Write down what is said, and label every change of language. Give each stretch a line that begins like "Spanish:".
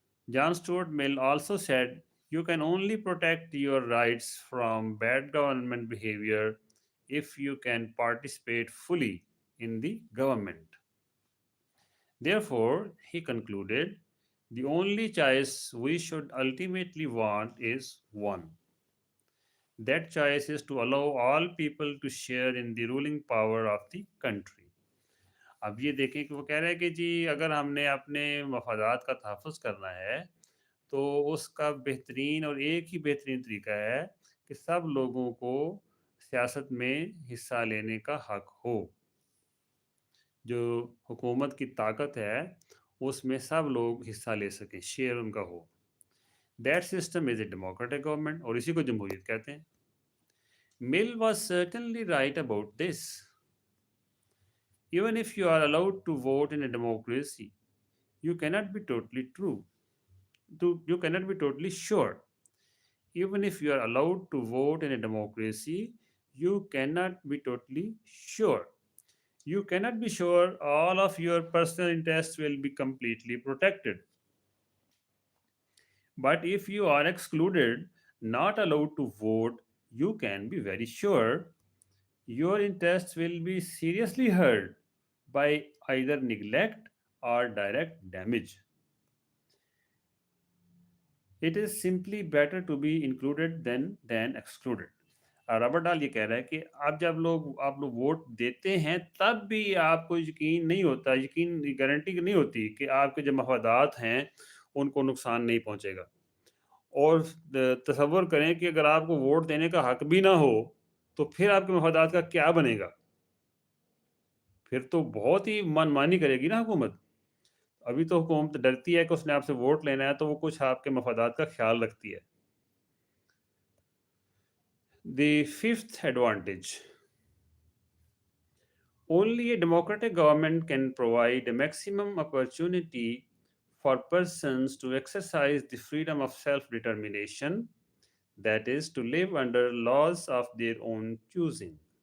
English: John Stuart Mill also said, you can only protect your rights from bad government behavior if you can participate fully in the government. Therefore, he concluded, the only choice we should ultimately want is one. That choice is to allow all people to share in the ruling power of the country.
Hindi: अब ये देखें कि वो कह रहे हैं कि जी अगर हमने अपने मफादात का तहफ़्फ़ुज़ करना है, तो उसका बेहतरीन और एक ही बेहतरीन तरीका है कि सब लोगों को सियासत में हिस्सा लेने का हक हो। जो हुकूमत की ताकत है, उसमें सब लोग हिस्सा ले सकें, शेयर उनका हो।
English: that system is a democratic government
Hindi: और इसी को जमहूरियत कहते हैं।
English: Mill was certainly right about this. Even if you are allowed to vote in a democracy, you cannot be totally true. You cannot be totally sure. Even if you are allowed to vote in a democracy, you cannot be totally sure. You cannot be sure all of your personal interests will be completely protected. But if you are excluded, not allowed to vote, you can be very sure your interests will be seriously hurt by either neglect or direct damage. It is simply better to be included than excluded.
Hindi: Robert डाल ये कह रहा है कि आप लोग vote देते हैं तब भी आपको यकीन नहीं होता, यकीन गारंटी नहीं होती कि आपके जो मफादात हैं उनको नुकसान नहीं पहुंचेगा। और तसव्वुर करें कि अगर आपको वोट देने का हक भी ना हो, तो फिर आपके मफादात का क्या बनेगा? फिर तो बहुत ही मनमानी करेगी ना हुकूमत। अभी तो हुकूमत डरती है कि उसने आपसे वोट लेना है, तो वो कुछ आपके मफादात का ख्याल रखती है।
English: The fifth advantage: only a democratic government can provide a maximum opportunity for persons to exercise the freedom of self determination, that is, to live under laws of their own choosing.